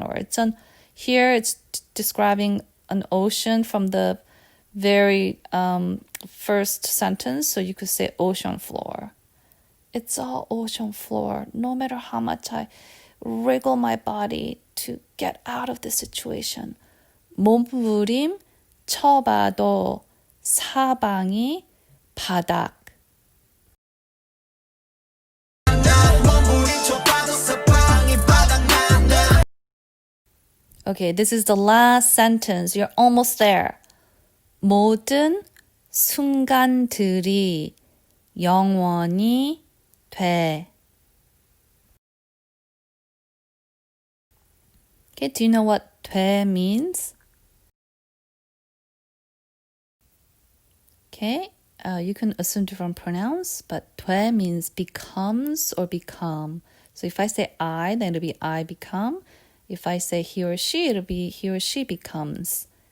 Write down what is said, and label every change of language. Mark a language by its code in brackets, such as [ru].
[en] Or here it's describing an ocean from the very first sentence. So you could say ocean floor. It's all ocean floor. No matter how much I wriggle my body to get out of the situation. [ko] 몸부림쳐봐도 사방이 바닥. [en] Okay, this is the last sentence. You're almost there. [ko] 모든 순간들이 영원히 돼. [en] Okay, do you know what 돼 means? Okay, you can assume different pronouns, but 돼 means becomes or become. So if I say I, then it'll be I become. If I say he or she, it'll be he or she becomes.